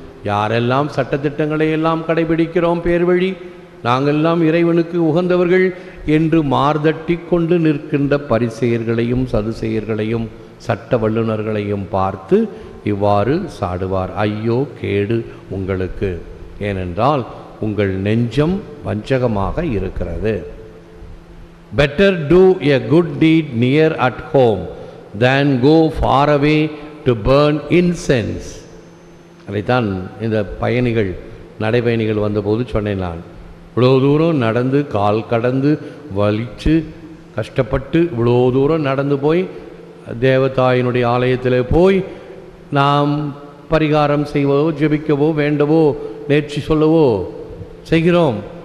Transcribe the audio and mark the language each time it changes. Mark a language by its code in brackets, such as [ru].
[ta] யாரெல்லாம் சட்டத்திட்டங்களை எல்லாம் கடைபிடிக்கிறோம், பேர் வழி நாங்கெல்லாம் இறைவனுக்கு உகந்தவர்கள் என்று மார்தட்டி கொண்டு நிற்கின்ற பரிசேயர்களையும் சதுசேயர்களையும் சட்ட வல்லுநர்களையும் பார்த்து இவ்வாறு சாடுவார். ஐயோ கேடு உங்களுக்கு, ஏனென்றால் உங்கள் நெஞ்சம் வஞ்சகமாக இருக்கிறது. [en] Better do a good deed near at home than go far away to burn incense. [ta] அதைத்தான் இந்த பயணிகள் நடைபயணிகள் வந்தபோது சொன்னேன். நான் இவ்வளோ தூரம் நடந்து கால் கடந்து வலிச்சு கஷ்டப்பட்டு இவ்வளோ தூரம் நடந்து போய் தேவதாயினுடைய ஆலயத்தில் போய் நாம் பரிகாரம் செய்வோ ஜெபிக்கவோ வேண்டவோ நேர்ச்சி சொல்லவோ செய்கிறோம்.